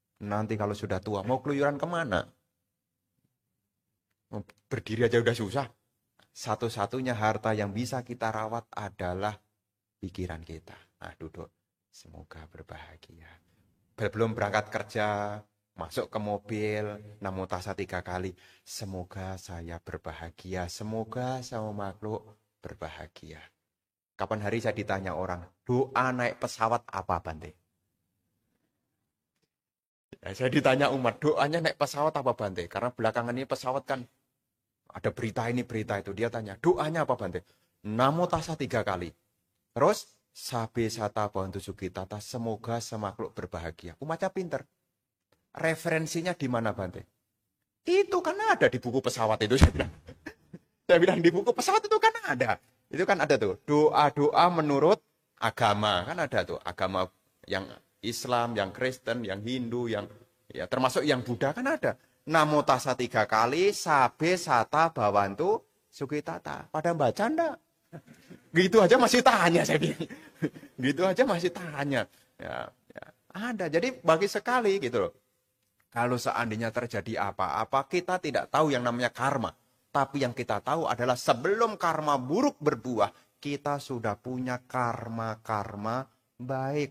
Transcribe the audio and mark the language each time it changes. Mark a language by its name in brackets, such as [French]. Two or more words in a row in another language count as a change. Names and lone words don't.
[Indonesian] Nanti kalau sudah tua, mau keluyuran kemana? Berdiri aja udah susah. Satu-satunya harta yang bisa kita rawat adalah pikiran kita. Nah, duduk. Semoga berbahagia. Belum berangkat kerja, masuk ke mobil, [Pali] namo tassa 3 kali. [Indonesian] Semoga saya berbahagia. Semoga sama makhluk berbahagia. Kapan hari saya ditanya orang, doa naik pesawat apa, Bante? Ya, saya ditanya umat, doanya naik pesawat apa, Bante? Karena belakangan ini pesawat kan ada berita ini, berita itu. Dia tanya, doanya apa, Bante? [Pali] Namo tassa [Indonesian] 3 kali. Terus, [Pali] sabe sata bantu sukitata, [Indonesian] semoga semakhluk berbahagia. Umatnya pinter. Referensinya di mana, Bante? Itu kan ada di buku pesawat itu, saya bilang. Saya bilang, di buku pesawat itu kan ada. Itu kan ada tuh, doa-doa menurut agama. Kan ada tuh, agama yang Islam, yang Kristen, yang Hindu, yang ya termasuk yang Buddha kan ada. [Pali] Namo tassa 3 kali, sabe sata bawantu sukitata. [Indonesian] Pada baca enggak? Gitu aja masih tanya, saya bilang. Gitu aja masih tanya. Ya, ya. Ada. Jadi bagi sekali gitu loh. Kalau seandainya terjadi apa-apa, kita tidak tahu yang namanya karma. Tapi yang kita tahu adalah sebelum karma buruk berbuah, kita sudah punya karma-karma baik.